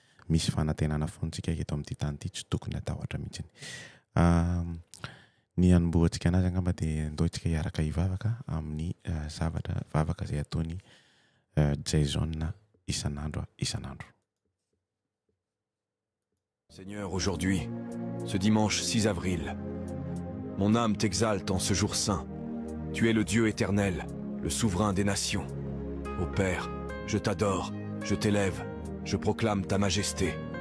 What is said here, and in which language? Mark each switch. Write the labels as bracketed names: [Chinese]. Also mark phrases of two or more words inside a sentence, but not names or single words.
[Malagasy] Misy fanantenana foana tsika eto amin'ity tany ity, tsy tokony atahotra mihitsiny. Ehm, ny hanombohantsika anazy angamba dia andao tsika hiaraka hivavaka amin'ny, eh, zavatra vavaka izay ataony, eh, Jason isan'andro, isan'andro. [French] Seigneur, aujourd'hui, ce dimanche six avril, mon âme t'exalte en ce jour saint. Tu es le Dieu éternel, le souverain des nations. Ô Père, je t'adore, je t'élève, je proclame ta majesté.